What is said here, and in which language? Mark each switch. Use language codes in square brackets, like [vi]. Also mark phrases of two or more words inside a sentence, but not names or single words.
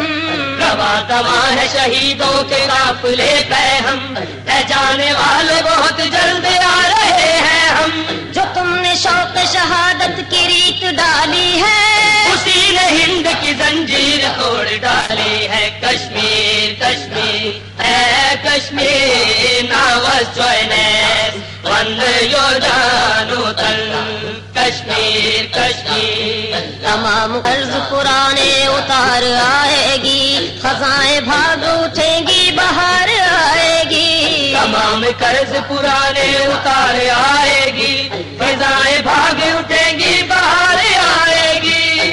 [ur] رواں دواں ہے شہیدوں کے قافلے پہ ہم اے جانے والے بہت جلد آ رہے ہیں ہم جو تم نے شوق شہادت کی ریت ڈالی ہے اسی نے ہند کی زنجیر توڑ ڈالی ہے کشمیر کشمیر ہے کشمیر [ks] ناوسوئے وند یو جانو تن [ur] کشمیر کشمیر تمام قرض پرانے اتار آئے گی خزائیں بھاگ اٹھیں گی بہار آئے گی تمام قرض پرانے اتار آئے گی فضائیں بھاگ اٹھیں گی بہار آئے گی